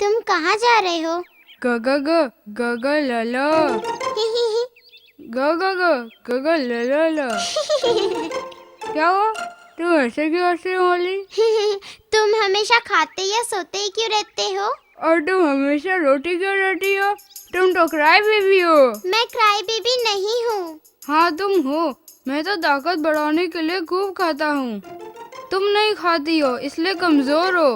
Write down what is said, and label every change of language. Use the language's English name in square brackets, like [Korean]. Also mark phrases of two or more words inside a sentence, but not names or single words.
[Hindi] कहाँ जा रहे हो? ग ग ग ग ग ल ल ग ग ग ग ग ल ल ल। क्या हुआ? तुम ऐसे क्यों हंस रही हो मौली? तुम हमेशा खाते या सोते ही क्यों रहते हो? और तुम हमेशा रोटी क्यों रहती हो? तुम तो [English] cry baby [Hindi] हो। मैं [English] cry baby [Hindi] नहीं हूँ। हाँ तुम हो। मैं तो ताकत बढ़ाने के लिए खूब खाता हूँ। तुम नहीं खाती हो इसलिए कमजोर हो।